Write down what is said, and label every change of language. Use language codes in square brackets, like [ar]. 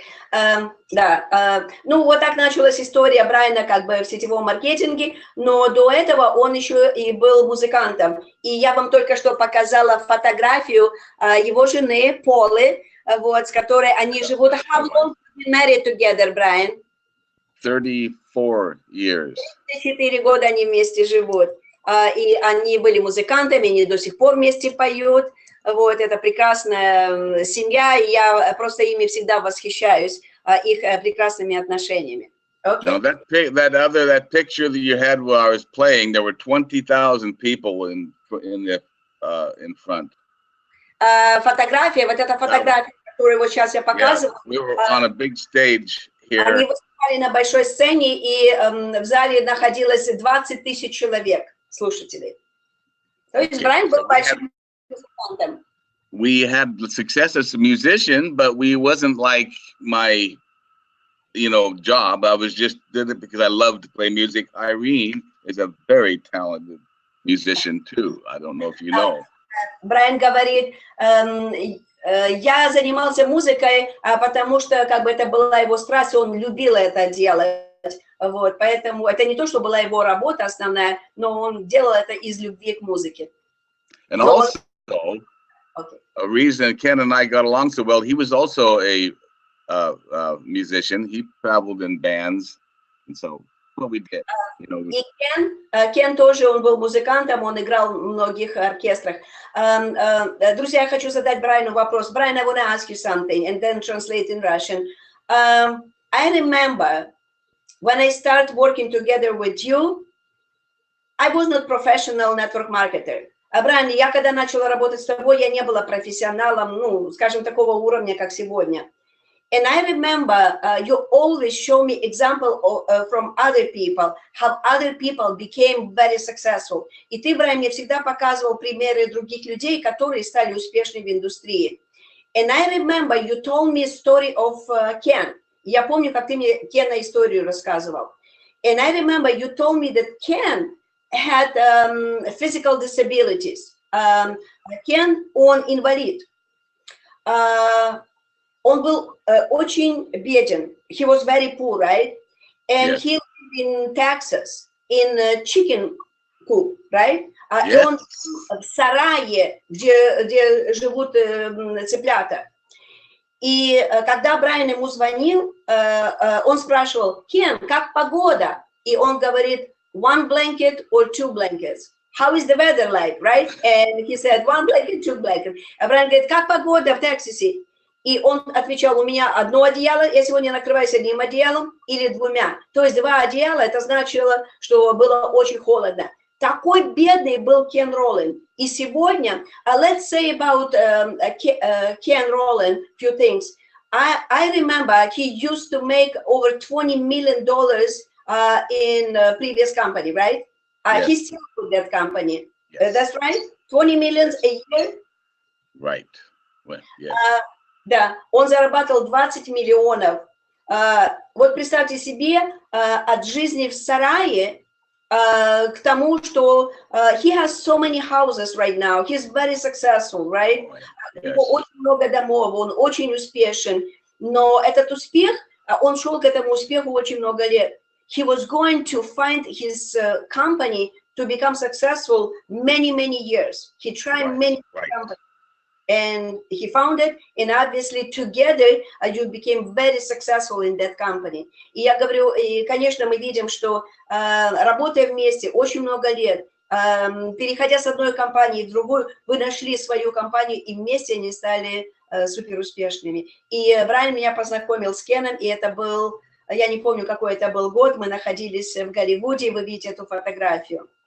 [ru] Ну, вот так началась история Брайана как бы в сетевом маркетинге, но до этого он еще и был музыкантом. И я вам только что показала фотографию его жены Полы, вот, с которой они живут. [en] How long have you been married together, Brian? 34 years. [ru] 4 года они вместе живут. И они были музыкантами, они до сих пор вместе поют. Вот, это прекрасная семья, и я просто ими всегда восхищаюсь, их прекрасными отношениями. [en] Okay. Now that picture that you had while I was playing, there were 20,000 people in front. [ru] Фотография, вот эта фотография, которую вот сейчас я показываю. [en] We were on a big stage here. [ru] Они выступали на большой сцене, и в зале находилось 20 тысяч человек, слушателей. То есть Брайан был большим музыкантом. [en] We had success as a musician, but we wasn't like my, job. I was just did it because I loved to play music. Irene is a very talented musician too. I don't know if you know. [ru] Брайан говорит, я занимался музыкой, потому что как бы это была его страсть, он любил это делать. Вот, поэтому это не то, что была его работа основная, но он делал это из любви к музыке. [en] And also, a reason Ken and I got along so well, he was also a musician. He traveled in bands, and so what we did. You know, [ru] И Кен тоже, он был музыкантом, он играл в многих оркестрах. Друзья, я хочу задать Брайану вопрос. [en] Brian, I want to ask you something and then translate in Russian. I remember when I started working together with you, I was not professional network marketer. [ru] Брайан, я когда начала работать с тобой, я не была профессионалом, ну, скажем, такого уровня, как сегодня. [en] And I remember you always show me example from other people, how other people became very successful. [ru] И ты, Брайан, мне всегда показывал примеры других людей, которые стали успешными в индустрии. [en] And I remember you told me a story of Ken. [ru] Я помню, как ты мне Кена историю рассказывал. [en] And I remember you told me that Ken had physical disabilities. [ru] Ken, он инвалид. Он был очень беден. [en] He was very poor, right? And Yes. he lived in Texas, in chicken coop, right? Yes. [ru] И он в сарае, где живут цыплята. И когда Брайан ему звонил, он спрашивал: Кен, как погода? И он говорит: [en] one blanket or two blankets. How is the weather like, right? And he said, one blanket, two blankets. [ru] А Брайан говорит: как погода в Техасе? И он отвечал: у меня одно одеяло, я сегодня накрываюсь одним одеялом или двумя. То есть два одеяла, это значило, что было очень холодно. Такой бедный был Кен Роланд. И сегодня, [en] let's say about Ken Rowland, few things. I remember he used to make over $20 million in previous company, right? Yes. He's still with that company. Yes. That's right? 20 million a year? Right. Well, yes. [ru] Да, он зарабатывал 20 миллионов. Вот представьте себе, от жизни в сарае к тому, что [en] he has so many houses right now. He's very successful, right? Yes. [ru] У него очень много домов, он очень успешен. Но этот успех, он шел к этому успеху очень много лет. [en] He was going to find his company to become successful many, many years. He tried many companies. And he found it, and obviously together you became very successful in that company. [ru] И я говорю, и, конечно, мы видим, что работая вместе очень много лет, переходя с одной компании в другую, вы нашли свою компанию, и вместе они стали суперуспешными. И Брайан меня познакомил с Кеном, и это был, я не помню, какой это был год, мы находились в Голливуде, вы видите эту фотографию.